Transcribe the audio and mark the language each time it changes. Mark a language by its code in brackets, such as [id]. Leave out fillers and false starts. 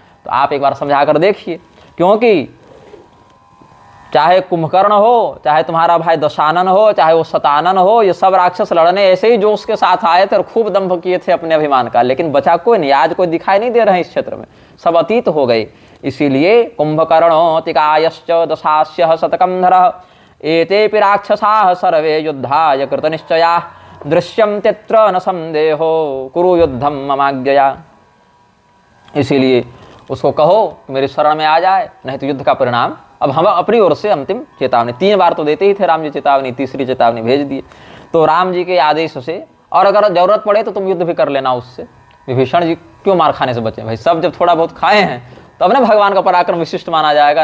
[hi] तो आप एक बार समझा कर देखिए, क्योंकि चाहे कुंभकर्ण हो, चाहे तुम्हारा भाई दशानन हो, चाहे वो शतानन हो, ये सब राक्षस लड़ने ऐसे ही जोश के साथ आए थे और खूब दंभ किए थे अपने अभिमान का, लेकिन बचा कोई नहीं। आज कोई दिखाई नहीं दे रहे हैं इस क्षेत्र में, सब अतीत हो गए। [sa] इसीलिए कुंभकर्णोतिकायश्च दशास्यः शतकंधरः एतेपि राक्षसाः सर्वे युद्धाय कृतनिश्चयाः दृश्यम तत्र न संदेहो कुरु युद्धम ममाज्ञया। [hi] इसीलिए उसको कहो कि मेरी शरण में आ जाए, नहीं तो युद्ध का परिणाम। अब हम अपनी ओर से अंतिम चेतावनी 3 बार तो देते ही थे राम जी चेतावनी, तीसरी चेतावनी भेज दिए। तो राम जी के आदेश से, और अगर जरूरत पड़े तो तुम युद्ध भी कर लेना उससे। विभीषण जी क्यों मार खाने से बचे भाई, सब जब थोड़ा बहुत खाए हैं तब ना भगवान का पराक्रम विशिष्ट माना जाएगा।